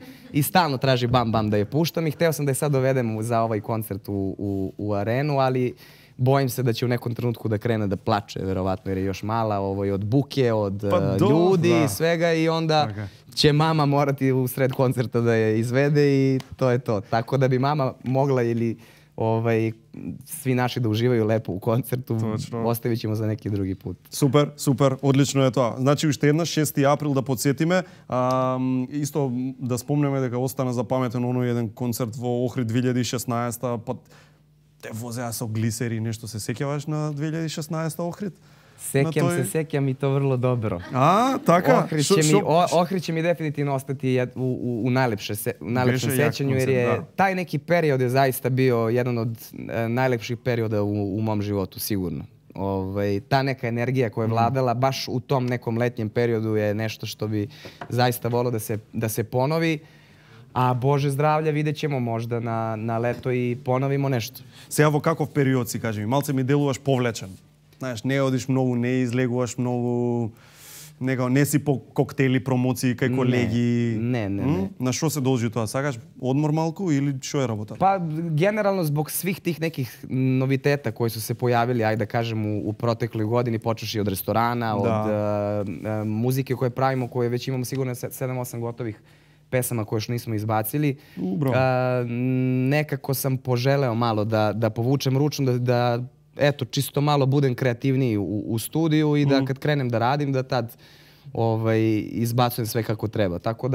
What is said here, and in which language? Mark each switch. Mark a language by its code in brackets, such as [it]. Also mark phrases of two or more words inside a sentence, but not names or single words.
[sr] I stalno traži Bam Bam da je puštam i hteo sam da je sad dovedem za ovaj koncert u arenu, ali bojim se da će u nekom trenutku da krene da plače, verovatno, jer je još mala od buke, od ljudi i svega i onda će mama morati u sred koncerta da je izvede i to je to. Tako da bi mama mogla ili svi naši da uživaju lepo u koncertu, ostavit ćemo za neki drugi put. [mk] Супер, одлично е тоа. Значи, уште еднаш 6 април да подсетиме. Исто да спомнеме дека остана запаметен оној еден концерт во Охрид 2016, па те возеа со глисери, нешто се сеќаваш на 2016 Охрид? [sr] Sećam i to vrlo dobro. [mk] A, taka? [sr] Ohrid će mi definitivno ostati u najlepšem sećanju, jer je taj neki period je zaista bio jedan od najlepših perioda u mom životu, sigurno. Ta neka energija koja je vladala baš u tom nekom letnjem periodu je nešto što bi zaista volio da se ponovi. A Bože zdravlja, vidjet ćemo možda na leto i ponovimo nešto. [mk] Сега во каков период си, кажи ми, малце ми делуваш повлечен. Знаеш, не одиш многу, не излегуваш многу, не си по коктейли, промоции кај колеги. Не. На што се должи тоа? Сакаш одмор малку или што е работа? [sr] Pa generalno zbog svih tih nekih noviteta koji su se pojavili, ajde da kažem, u protekloj godini, počeši od restorana, od muzike koje pravimo, koje već imamo sigurno 7-8 gotovih pesama koje još nismo izbacili. Nekako sam poželeo malo da povučem ručnu, da eto, čisto malo budem kreativniji u studiju i da kad krenem da radim, da tad izbacujem sve kako treba.